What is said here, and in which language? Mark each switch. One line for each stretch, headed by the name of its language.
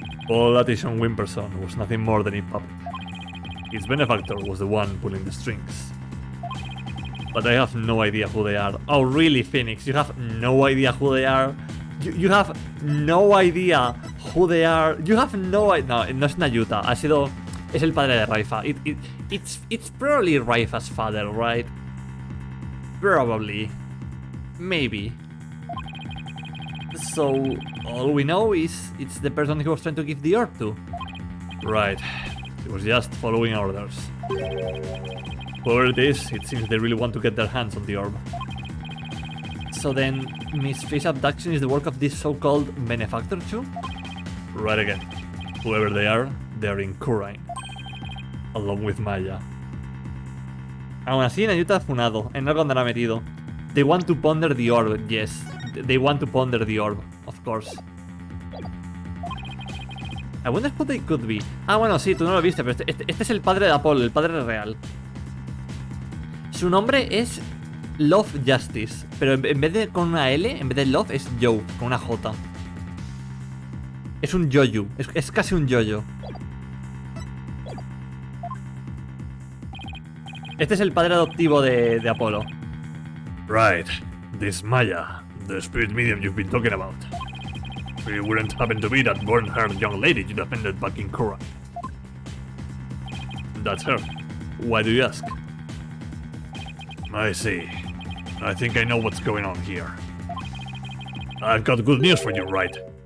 English: All that is on Wimperson was nothing more than a puppet. His benefactor was the one pulling the strings. But I have no idea who they are. Oh really, Phoenix? You have no idea who they are? You have no idea who they are? You have no idea...
Spanish: No es Nayuta, es el padre de Raifa.
English: It's probably Raifa's father, right? Probably. Maybe. So, all we know is it's the person he was trying to give the orb to. Right. He was just following orders. Whoever it is, it seems they really want to get their hands on the orb. So then, Miss Faye's abduction is the work of this so-called benefactor too? Right again. Whoever they are in Kurain. Along with Maya.
Spanish: Aún así, Nayuta ha funado. En algo andará metido.
English: They want to ponder the orb, yes. They want to ponder the orb, of course. I wonder who they could be.
Spanish: Bueno, sí, tú no lo viste, pero este es el padre de Apolo, el padre real. Su nombre es Love Justice, pero en vez de con una L, en vez de Love es Joe, con una J. Es un yoyo, es casi un yoyo. Este es el padre adoptivo de Apolo.
English: Right. This Maya, the spirit medium you've been talking about. It wouldn't happen to be that born-haired young lady you defended back in Kura. That's her. Why do you ask? I see. I think I know what's going on here. I've got good news for you, right?